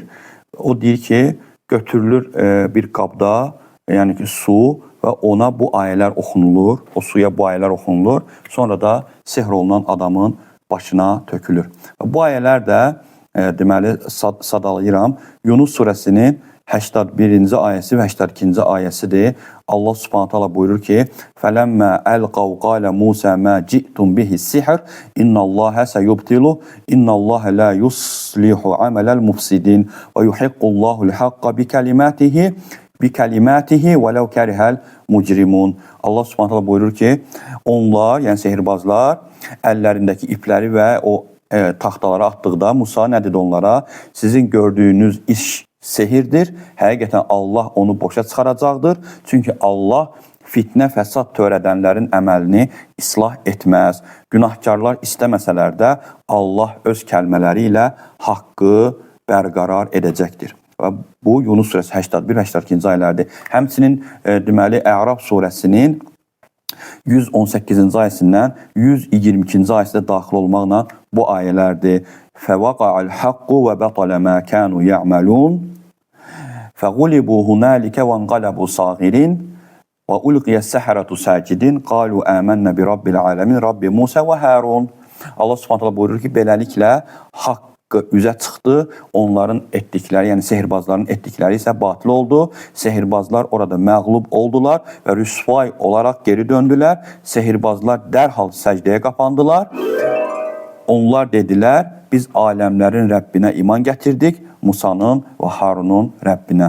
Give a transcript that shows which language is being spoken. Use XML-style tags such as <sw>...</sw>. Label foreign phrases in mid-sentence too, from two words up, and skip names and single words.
<az>O deyir ki, götürülür bir qabda, yəni ki, su və ona bu ayələr oxunulur, o suya bu ayələr oxunulur, sonra da sehr olunan adamın başına tökülür. Bu ayələr də, deməli, sadalayıram, Yunus surəsinin 81-ci ayəsi və 82-ci ayəsidir. Allah Subhanahu taala buyurur ki:</az> <ar>"فلما ألقوا قال موسى ما جئتم به سحر، إن الله سيبطل، إن الله لا يصلح عمل المفسدين ويحق الله الحق بكلماته ولو كره المجرمون."</ar> <az>Allah Subhanahu taala buyurur ki, onlar, yəni sehirbazlar əllərindəki ipləri və o taxtalara atdıqda Musa nə dedi onlara? Sizin gördüyünüz iş sehirdir. Həqiqətən Allah onu boşa çıxaracaqdır. Çünki Allah fitnə, fəsad törədənlərin əməlini islah etməz. Günahkarlar istəməsələr də Allah öz kəlmələri ilə haqqı bərqərar edəcəkdir. Və bu Yunus surəsi 81-82-ci ayələrdir. Həmçinin deməli Əraf surəsinin 118-ci ayəsindən 122-ci ayəsinə daxil olmaqla bu ayələrdir.</az> <ar>فوقع الحق وبطل ما كانوا يعملون فغلبوا هنالك وانقلبوا صاغرين وألقي السحرة ساجدين قالوا آمنا برب العالمين رب موسى وهارون.</ar> <az>Allah Subhanahu buyurur ki, beləliklə haqqı üzə çıxdı, onların etdikləri, yəni sehirbazların etdikləri isə batıl oldu. Sehirbazlar orada məğlub oldular və rüsvay olaraq geri döndülər. Sehirbazlar dərhal səcdəyə qapandılar. Onlar dedilər, biz aləmlərin Rəbbinə iman gətirdik, Musanın və Harunun Rəbbinə.</az>